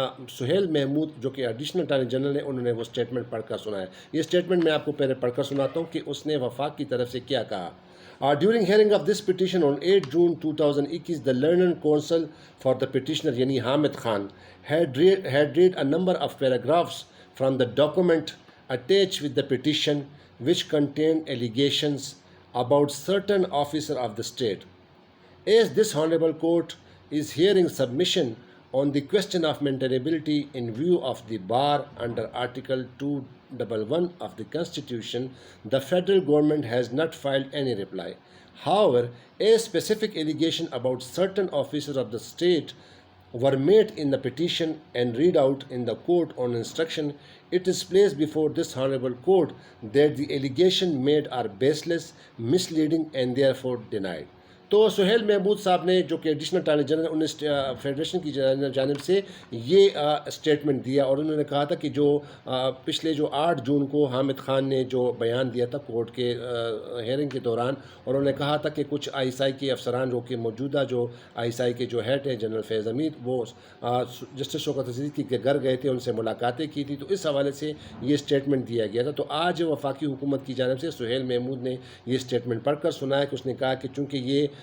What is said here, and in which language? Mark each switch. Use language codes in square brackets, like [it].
[ur] سہیل محمود جو کہ additional attorney general نے، انہوں نے وہ سٹیٹمنٹ پڑھ کر سنایا۔ یہ سٹیٹمنٹ میں آپ کو پہلے پڑھ کر سناتا ہوں کہ اس نے وفاق کی طرف سے کیا کہا۔ [en] During hearing of this petition on 8 June 2021, the learned counsel for the petitioner, yani Hamid Khan, had read a number of paragraphs from the document attached with the petition, which contained allegations about certain officers of the state. As this Honorable Court is hearing submission on the question of maintainability in view of the bar under Article 211 of the Constitution, the federal government has not filed any reply. However, a specific allegation about certain officers of the state were made in the petition and read out in the court on instruction. It is placed before this Honorable Court that the allegation made are baseless, misleading, and therefore denied. [ur] تو سہیل محمود صاحب نے، جو کہ additional attorney general, انہوں نے federation کی جانب سے یہ سٹیٹمنٹ دیا، اور انہوں نے کہا تھا کہ جو پچھلے 8 جون کو حامد خان نے جو بیان دیا تھا کورٹ کے ہیئرنگ کے دوران، اور انہوں نے کہا تھا کہ کچھ ISI کے افسران، جو کہ موجودہ جو ISI کے جو ہیڈ ہیں جنرل فیض حمید، وہ جسٹس شوکت عزیز کے گھر گئے تھے، ان سے ملاقاتیں کی تھی، تو اس حوالے سے یہ سٹیٹمنٹ دیا گیا تھا۔ تو آج وفاقی حکومت کی جانب سے سہیل محمود نے یہ سٹیٹمنٹ پڑھ کر سنایا کہ اس نے کہا کہ چونکہ یہ